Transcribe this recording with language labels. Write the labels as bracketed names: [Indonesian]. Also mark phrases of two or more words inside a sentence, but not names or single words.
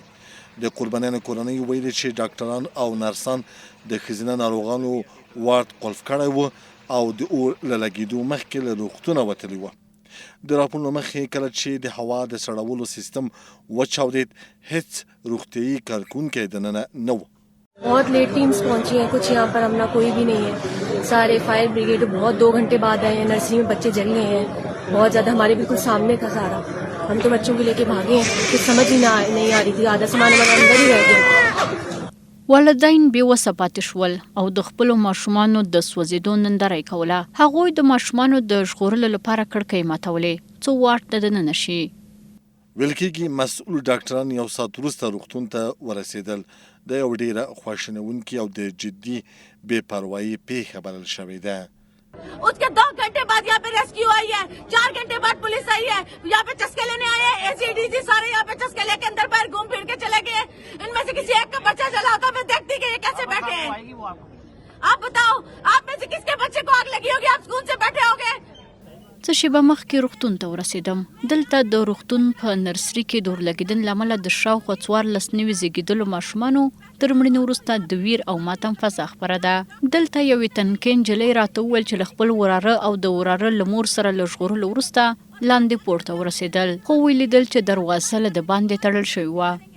[Pashto] د قربانیانو کورنۍ ویلي چې ډاکټران او نرسان د ښځینه ناروغانو وارډ قلف کړی و او د اور له لګېدو مخکې له روغتونه وتلي وه. د راپور له مخې کله چې د هوا د سړولو سیستم وچاودېد هیڅ روغتیایي کارکونکی دننه نه و. [Urdu] बहुत [English] late teams [Urdu] پہنچی ہیں، کچھ یہاں پر اپنا کوئی بھی نہیں ہے. सारे [English] fire brigade [Urdu] بہت 2 گھنٹے بعد آئے ہیں۔ نرسری میں بچے جل گئے ہیں بہت زیادہ، ہمارے بالکل سامنے تھا سارا. ہم تو بچوں کو لے کے بھاگے ہیں، کچھ سمجھ ہی نہیں آ رہی تھی. آدھا سامان ہمارے اندر ہی رہ گیا. [Pashto] والدین بېوسه پاتې شول او د خپلو ماشومانو د سوځېدو ننداره یې کوله. هغوی د ماشومانو د ژغورلو لپاره کړکۍ ماتولې څو واټ ته دننه شي. ویل کېږي مسؤل ډاکټران یو ساعت وروسته روغتون ته ورسېدل. د یو ډېره خواشینونکي او د جدي بې پروایي پیښه بلل شوې ده. [Urdu] اس کے 2 گھنٹے بعد یہاں پہ ریسکیو آئی ہے، 4 گھنٹے بعد پولیس آئی ہے، یہاں پہ چسکے لینے آئے ہیں. ACDC سارے یہاں پہ چسکے لے کے اندر باہر گھوم پھر کے چلے گئے. ان میں سے کسی ایک کا بچہ جلا ہوگا، میں دیکھتی کہ یہ کیسے بیٹھے ہیں. آپ بتاؤ، آپ میں سے کس کے بچے کو آگ لگی ہوگی? آپ سکول سے بیٹھے ہوگے. [Pashto] څه شېبه مخکې روغتون ته ورسېدم. دلته د روغتون په نرسري کې د اور لګېدنې له امله د شاوخوا 14 نوي زیږېدلو ماشومانو تر مړینې وروسته د ویر او ماتم فضا خپره ده. دلته یوې تنکۍ نجلۍ راته وویل چې له خپل وراره او د وراره له مور سره له ژغورلو وروسته لاندې پورته ورسېدل، خو ولیدل چې دروازه له د باندې تړل شوې وه.